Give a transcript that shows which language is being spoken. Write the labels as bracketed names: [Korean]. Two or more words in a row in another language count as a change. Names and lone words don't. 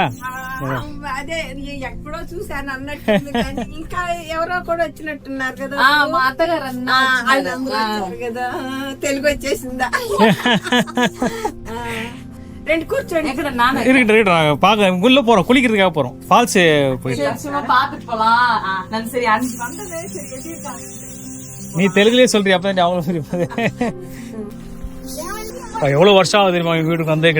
[Telugu] అదే ఎక్కడో చూసాను అన్నట్టు, ఇంకా ఎవరో కూడా వచ్చినట్టున్నారు కదా, మా అత్తగారు కదా, తెలుగు వచ్చేసిందా? [Tamil] ரெண்டு கூர்ச்சோடி இருக்கட்டும், பார்க்க உள்ள போறோம், குளிக்கிறதுக்காக போறோம். ஃபால்ஸ் போயிட்டு பாத்துட்டு போலாம். சரி, அன்னைக்கு வந்ததே சரி, எப்படி இருக்காங்க? நீ தெலுங்குலயே சொல்றியா? அப்பதான் அவங்களும் சரி. எவ்வளோ வருஷம் ஆகுது தெரியுமா எங்கள் வீட்டுக்கு வந்து?